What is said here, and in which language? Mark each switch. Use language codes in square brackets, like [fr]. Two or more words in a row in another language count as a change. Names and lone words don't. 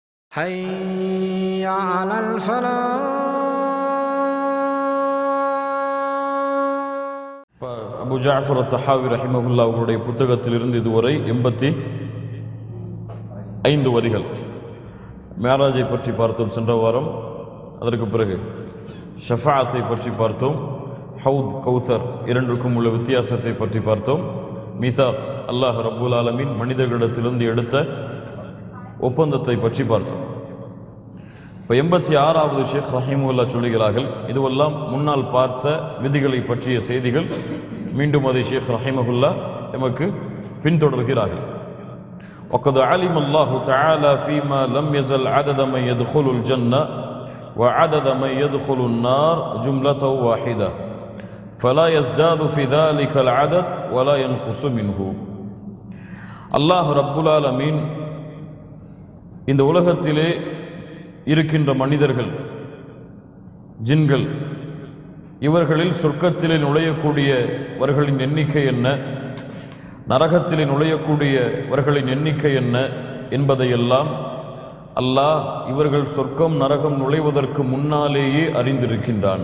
[ar] حي على الفلاح. [ta] அபு ஜாஃபர் தஹாவி ரஹிமஹுல்லா அவருடைய புத்தகத்திலிருந்து இதுவரை 85 வரிகள். மேராஜை பற்றி பார்த்தோம் சென்ற வாரம். அதற்கு பிறகு ஷஃபாஅத்தை பற்றி பார்த்தோம். ஹவுத் கௌசர் இரண்டுக்கும் உள்ள வித்தியாசத்தை பற்றி பார்த்தோம். மீசாக் அல்லாஹ் [ar] رب العالمين [ta] மனிதர்களிடத்திலிருந்து எடுத்த ஒப்பந்தத்தை பற்றி பார்த்தோம். இப்போ 86வது ஷேக் ரஹிமஹுல்லா சொல்லுகிறார்கள், இதுவெல்லாம் முன்னால் பார்த்த விதிகளை பற்றிய செய்திகள். மீண்டும் அதை ஷேக் ரஹிமஹுல்லா எமக்கு பின்தொடர்கிறார்கள். [ar] وقد علم الله تعالى فيما لم يزل عدد من يدخل الجنة وعدد من يدخل النار جملة واحدة فلا يزداد في ذلك العدد ولا ينقص منه. [ta] அல்லாஹ் [ar] رب العالمين [ta] இந்த உலகத்திலே இருக்கின்ற மனிதர்கள், ஜின்கள், இவர்களில் சொர்க்கத்திலே நுழையக்கூடியவர்களின் எண்ணிக்கை என்ன, நரகத்திலே நுழையக்கூடியவர்களின் எண்ணிக்கை என்ன என்பதையெல்லாம் அல்லாஹ் இவர்கள் சொர்க்கம் நரகம் நுழைவதற்கு முன்னாலேயே அறிந்திருக்கின்றான்.